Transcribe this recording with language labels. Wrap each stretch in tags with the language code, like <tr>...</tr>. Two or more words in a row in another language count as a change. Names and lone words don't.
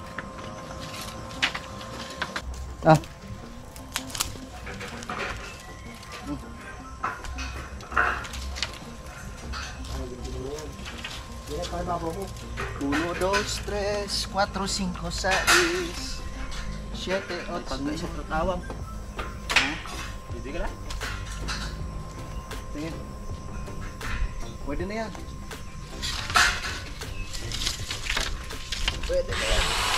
<es>Ah. Uno, dos, tres, cuatro, cinco, seis, siete, ocho.</es> <tl>Pag may isang tatawang. Hindi ka lang? Tingin. Pwede na yan. Pwede na yan.</tl>